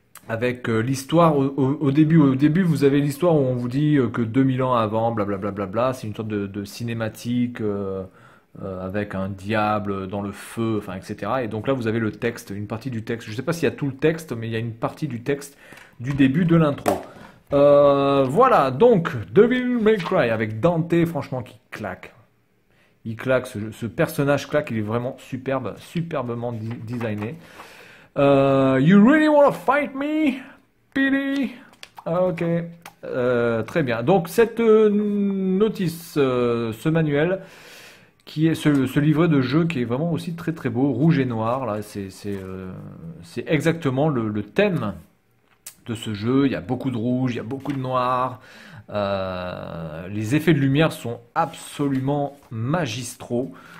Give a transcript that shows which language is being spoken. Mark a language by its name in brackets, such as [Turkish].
[French] Avec l'histoire au début. Au début, vous avez l'histoire où on vous dit que 2000 ans avant, blablabla, bla, bla, bla, c'est une sorte de cinématique avec un diable dans le feu, enfin, etc. Et donc là, vous avez le texte, une partie du texte. Je ne sais pas s'il y a tout le texte, mais il y a une partie du texte du début de l'intro. Voilà, donc Devil May Cry avec Dante, franchement, qui claque. Il claque, ce personnage claque, il est vraiment superbe, superbement designé. [English] You really wanna fight me, Billy? [French] Ok, très bien. Donc cette notice, ce manuel, qui est ce livret de jeu qui est vraiment aussi très très beau, rouge et noir, là, c'est exactement le thème de ce jeu. Il y a beaucoup de rouge, il y a beaucoup de noir. Les effets de lumière sont absolument magistraux.